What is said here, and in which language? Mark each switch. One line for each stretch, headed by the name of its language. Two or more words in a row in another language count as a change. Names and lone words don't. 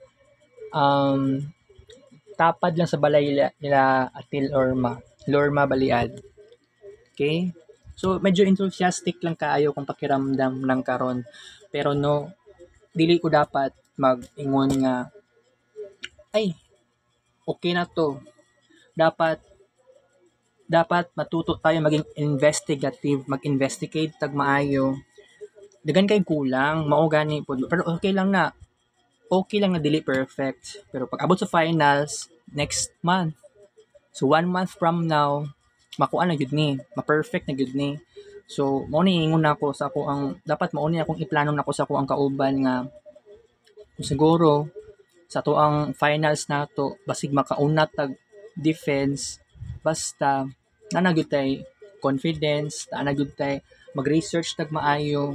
Cebuano: Tapad lang sa balay nila Atil Lorma Baliad. Okay? So, medyo enthusiastic lang kaayo kung pakiramdam ng karon. Pero no, dili ko dapat mag-ingon nga, ay, okay na to.
Filipino: Dapat matuto tayo maging investigative,
Cebuano: mag-investigate tag maayo. Dagan kay kulang, mao gani pod. Pero okay lang na dili perfect. Pero pag abot sa finals, next month. So,
English: 1 month from now,
Cebuano: makuha na gyud ni, ma-perfect na gyud ni. So, mao ni ingon nako sa ako ang dapat mao ni akong iplano nako sa ako ang kauban nga siguro sa to ang finals nato basig makauna tag defense basta na gyud tay confidence, na gyud tay mag-research tag maayo.